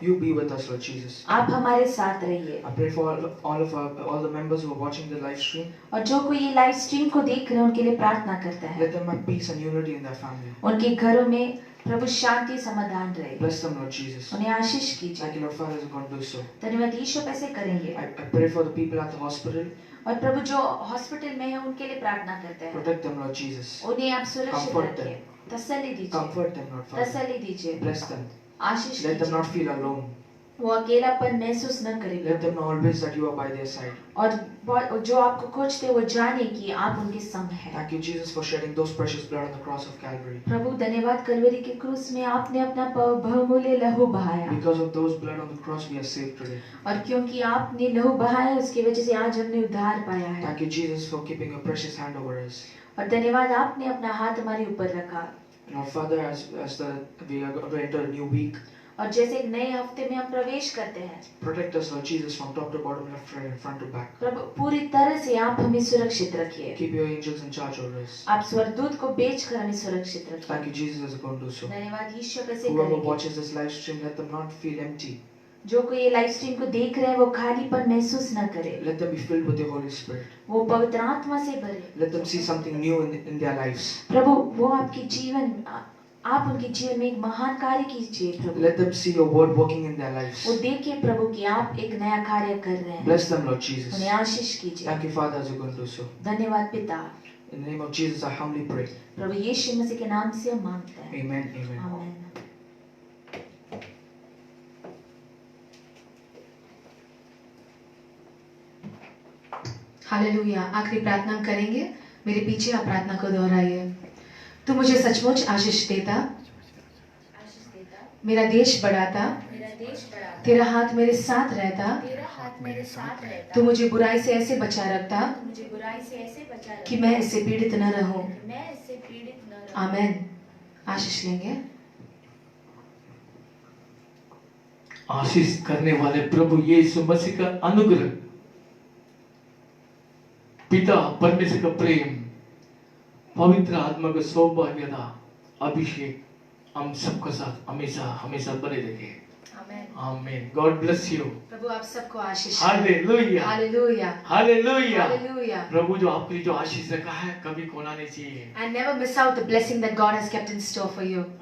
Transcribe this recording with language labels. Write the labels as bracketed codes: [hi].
[en] You be with us, Lord Jesus. [hi] आप हमारे साथ रहिए। [en] I pray for all the members who are watching the live stream. [hi] और जो कोई ये लाइव स्ट्रीम को देख रहे हैं उनके लिए प्रार्थना करता है, [en] Let them have peace and unity in their family. [hi] उनके घरों में प्रभु शांति समाधान रहे। [en] Bless them, Lord Jesus. [hi] उन्हें आशीष कीजिए। [en] Thank you, Lord Father, as you're going to do so. [hi] धन्यवाद यीशु, आप ऐसे करेंगे। [en] I pray for the people at the hospital. [hi] और प्रभु जो हॉस्पिटल में है उनके लिए प्रार्थना करते हैं, [en] Protect them, Lord Jesus. [hi] उन्हें आप सुरक्षित [en] Comfort [hi] रखिए, तसल्ली दीजिए, [en] Comfort them, Lord Father. [hi] तसल्ली दीजिए, [en] Bless them. [hi] आशीष [en] Let them [hi] कीजिए। [en] not feel alone. [hi] वो अकेलापन महसूस न करे [en] Let them know always that you are by their side. [hi] और जो आपको खोजते हैं वो जाने कि आप उनके संग हैं। [en] Thank you, Jesus, for shedding those precious blood on the cross of Calvary. [hi] प्रभु धन्यवाद, कलवरी के क्रूस में आपने अपना बहुमूल्य लहू बहाया, [en] Because of those blood on the cross, we are saved today. [hi] और क्योंकि आपने लहू बहाया उसकी वजह से आज हमने उद्धार पाया है। [en] Thank you, Jesus, for keeping your precious hand over us. [hi] और धन्यवाद आपने अपना हाथ हमारे ऊपर रखा। [en] Lord Father, as we are going to enter a new week, [hi] और जैसे एक नए हफ्ते में हम प्रवेश करते हैं, [en] Protect us, Lord Jesus, from top to bottom, left, right, and front to back. [hi] प्रभु पूरी तरह से आप हमें सुरक्षित रखिए। [en] Keep your angels in charge over us. [hi] आप स्वर्गदूत को भेजकर हमें सुरक्षित रखिए। [en] Thank you, Jesus, as going to do so. [hi] धन्यवाद यीशु कैसे [en] Whoever [hi] करेंगे। [en] watches this live stream, let them not feel empty. [hi] जो कोई ये लाइव स्ट्रीम को देख रहे हैं वो खालीपन महसूस न करे, [en] Let them be filled with the Holy Spirit. [hi] वो पवित्र आत्मा से भरे। [en] Let them see something new in their lives. [hi] प्रभु वो आपके जीवन, आप उनके जीवन में एक महान कार्य कीजिए प्रभु। [en] Let them see your word working in their lives. [hi] वो देखिए प्रभु कि आप एक नया कार्य कर रहे हैं। [en] Bless them, Lord Jesus. [hi] उन्हें आशीष कीजिए। [en] Thank you, Father, as you're going to do so. [hi] धन्यवाद पिता। [en] In the name of Jesus, I humbly pray. [hi] प्रभु यीशु मसीह के नाम से हम मांगते हैं। [en] Amen. Amen. [hi] आमीन। हालेलुया। आखिरी प्रार्थना हम करेंगे। मेरे पीछे आप प्रार्थना को दोहराइए। तू मुझे सचमुच आशीष देता, आशीष देता, मेरा देश बढ़ाता, मेरा देश बढ़ाता, तेरा हाथ मेरे साथ रहता, तेरा हाथ मेरे साथ रहता, तू मुझे बुराई से ऐसे बचा रखता तू मुझे बुराई से ऐसे बचा रखता कि मैं इससे पीड़ित न रहूं। कि मैं इससे पीड़ित न रहूं। आमेन। आशीष लेंगे। आशीष करने वाले प्रभु यीशु मसीह का अनुग्रह, पिता परमेश्वर का प्रेम, पवित्र आत्मा का सौभाग्यता, अभिषेक हम सबके साथ हमेशा हमेशा बने रहे। आमेन। आमीन। [en] God bless you. [hi] प्रभु आप सबको आशीष। Hallelujah, hallelujah, hallelujah. हालेलुया। प्रभु जो आपके लिए जो आशीष रखा है कभी खोना नहीं चाहिए। [en] And never miss out the blessing that God has kept in store for you.